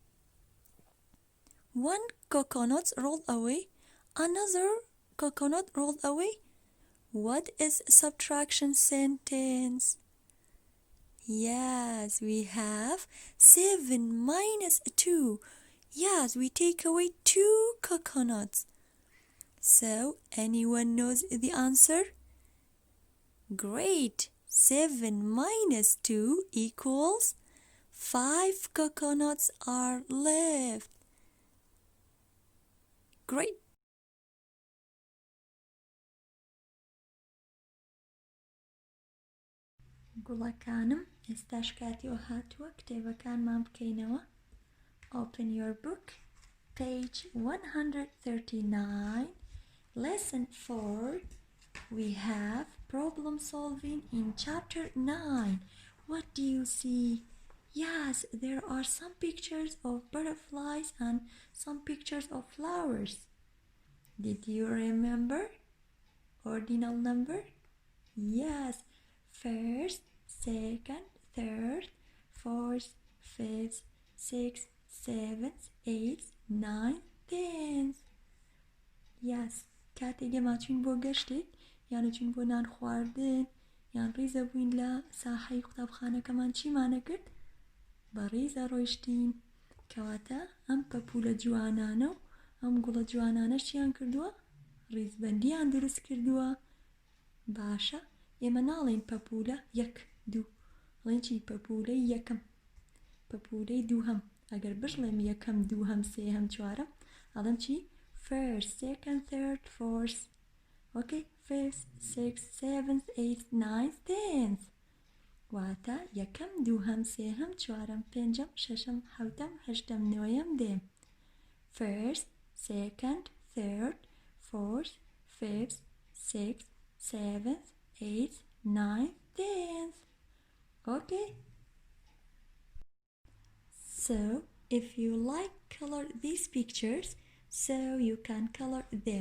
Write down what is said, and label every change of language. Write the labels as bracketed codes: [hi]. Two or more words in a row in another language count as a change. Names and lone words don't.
[en] 1 coconut rolled away another coconut rolled away what is subtraction sentence yes we have 7 minus 2 yes we take away 2 coconuts so anyone knows the answer great 7 minus 2 equals 5 coconuts are left great [ckb] گوڵەکانم ئێستاش کاتیەوە هاتووە کتێبەکانمان بکەینەوە [en] open your book page 139, lesson 4. We have problem solving in chapter 9. What do you see? Yes, there are some pictures of butterflies and some pictures of flowers. Did you remember ordinal number? Yes, first, second, third, fourth, fifth, sixth, seventh, eighth, ninth, tenth. Yes, [ckb] کاتێک ئێمە چوین بۆ گەشتێک یان چوین بۆ نان خواردن یان ڕیزە بووین لە ساحەی قوتابخانەکەمان چیمانە کرد؟ بە ڕیزە ڕۆیشتین کەواتە ئەم پەپولە جوانانە و ئەم گوڵە جوانانە چیان کردووە؟ ڕیزبەندیان دروست کردووە. باشە ئێمە ناڵێن پەپولە یەک دوو،ڵێن چی؟ پەپولەی یەکەم، پەپولەی دووهەم. ئەگەر بژڵێم یەکەم دووهەم سێهەم چوارەم ئەڵێم چی؟ [en] first, second, third, fourth, okay, fifth, sixth, seventh, eighth, ninth, tenth. [ckb] واتە یەکەم دووهەم سێهەم چوارەم پێنجەم شەشەم حەوتەم هەشتەم نۆیەم دێم. [en] first, second, third, fourth, fifth, sixth, seventh, eighth, ninth, tenth. Okay. So if you like color these pictures, so you can color them.